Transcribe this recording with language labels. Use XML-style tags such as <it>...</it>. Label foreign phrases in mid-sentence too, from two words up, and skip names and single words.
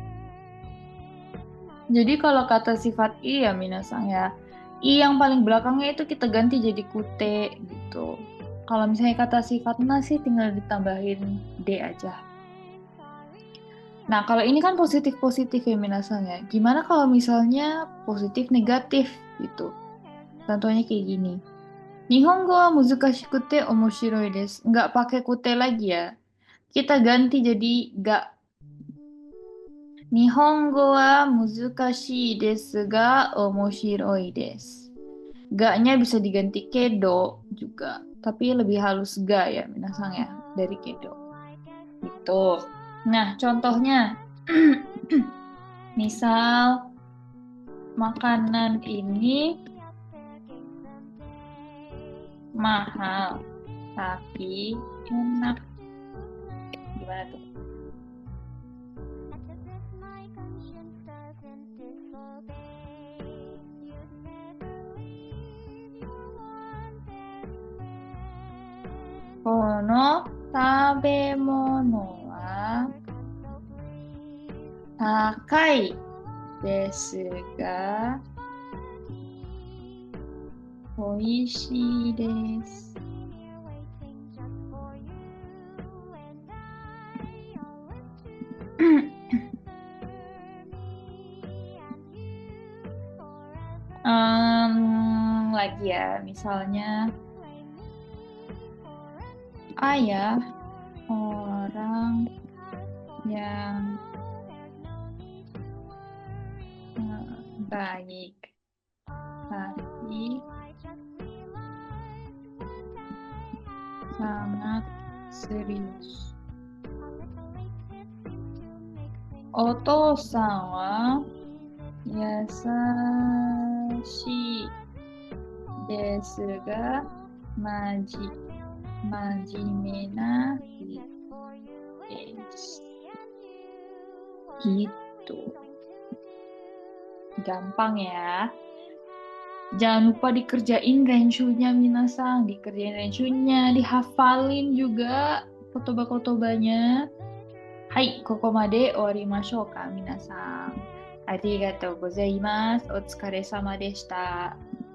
<id>Jadi kalau kata sifat i ya minasang ya, i yang paling belakangnya itu kita ganti jadi kute gitu. Kalau misalnya kata sifat na sih tinggal ditambahin d aja. Nah, kalau ini kan positif-positif ya minasang ya. Gimana kalau misalnya positif-negatif gitu? Contohnya kayak gini.</id> <ja>日本語は難しくて面白いです.</ja> <id>Nggak pakai kute lagi ya. Kita ganti jadi ga.</id> <ja>日本語は難しいですが面白いです.</ja> <id>Ga-nya bisa diganti kedo juga. Tapi lebih halus ga ya minasang ya. Dari kedo. Gitu. Nah, contohnya. Misal makanan ini mahal tapi enak. Gimana tuh?</id> <ja>この食べ物は高いですが美味しいです.</ja> <id>Lagi ya, misalnya ayah orang yang baik, tapi sangat serius.</id> <ja>お父さんは優しいですが真面目な人です.</ja> <id>Gitu. Gampang ya. Jangan lupa dikerjain renshunya minasang, dikerjain renshunya, dihafalin juga kotoba-kotobanya.</id> <ja>はい、ここまで終わりましょうか皆さん. ありがとうございます。お疲れ様でした.</ja>